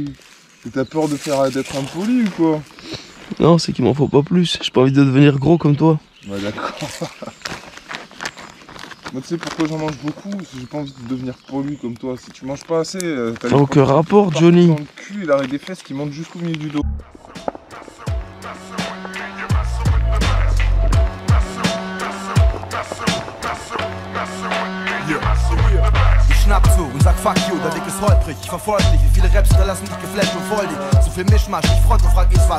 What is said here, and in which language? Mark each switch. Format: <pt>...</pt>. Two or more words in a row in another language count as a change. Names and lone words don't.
<fr>Et t'as peur d'être impoli ou quoi? Non, c'est qu'il m'en faut pas plus. J'ai pas envie de devenir gros comme toi. Ouais, d'accord. Moi, tu sais pourquoi j'en mange beaucoup? Parce que j'ai pas envie de devenir poli comme toi. Si tu manges pas assez, t'as Aucun rapport, Johnny. dans le cul et l'arrêt des fesses qui montent jusqu'au milieu du dos.</fr> <de>Ich schnapp zu und sag</de> <en>fuck you,</en> <de>der Weg ist holprig, ich verfolg dich. Wie viele Raps hinterlassen dich geflasht und voll dich. So viel Mischmasch, ich front und frag ich was.</de>